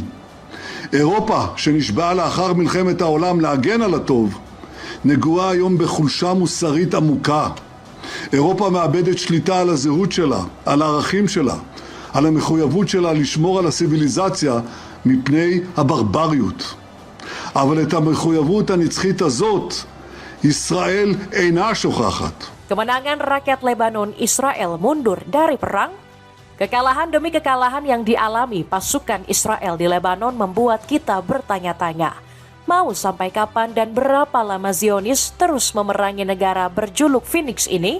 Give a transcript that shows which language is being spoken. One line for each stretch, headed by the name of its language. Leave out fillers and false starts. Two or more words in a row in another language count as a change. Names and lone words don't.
Hebrew: אירופה שנשבעה לאחר מלחמת העולם להגן על הטוב, נגועה היום בחולשה מוסרית עמוקה. אירופה מאבדת שליטה על הזהות שלה, על הערכים שלה, על המחויבות שלה לשמור על הסיביליזציה מפני הברבריות. אבל את המחויבות הנצחית הזאת, ישראל אינה שוכחת.
Indonesian: Kemenangan rakyat Lebanon, Israel mundur dari perang. Kekalahan demi kekalahan yang dialami pasukan Israel di Lebanon membuat kita bertanya-tanya, mau sampai kapan dan berapa lama Zionis terus memerangi negara berjuluk Phoenix ini?